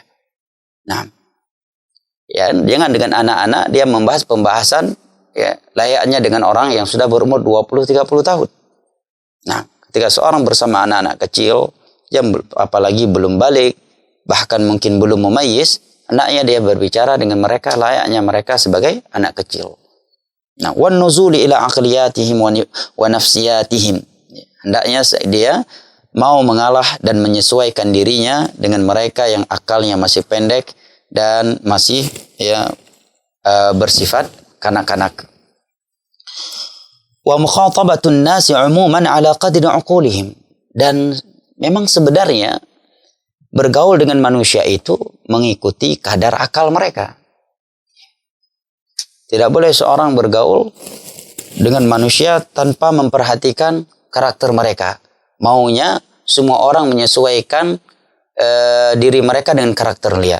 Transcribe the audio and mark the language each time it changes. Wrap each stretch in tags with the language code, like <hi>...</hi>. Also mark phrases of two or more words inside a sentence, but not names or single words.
<id>Nah, ya, jangan dengan anak-anak dia membahas pembahasan ya layaknya dengan orang yang sudah berumur 20-30 tahun. Nah, ketika seorang bersama anak-anak kecil yang apalagi belum balik, bahkan mungkin belum memayyiz, anaknya dia berbicara dengan mereka layaknya mereka sebagai anak kecil. Nah,</id> <ar>والنزول إلى عقلياتهم ونفسياتهم.</ar> <id>Hendaknya dia mau mengalah dan menyesuaikan dirinya dengan mereka yang akalnya masih pendek dan masih ya bersifat kanak-kanak.</id> <ar>ومخاطبة الناس عموما على قدر عقولهم.</ar> <id>Dan memang sebenarnya bergaul dengan manusia itu mengikuti kadar akal mereka. Tidak boleh seorang bergaul dengan manusia tanpa memperhatikan karakter mereka. Maunya semua orang menyesuaikan diri mereka dengan karakter dia.</id>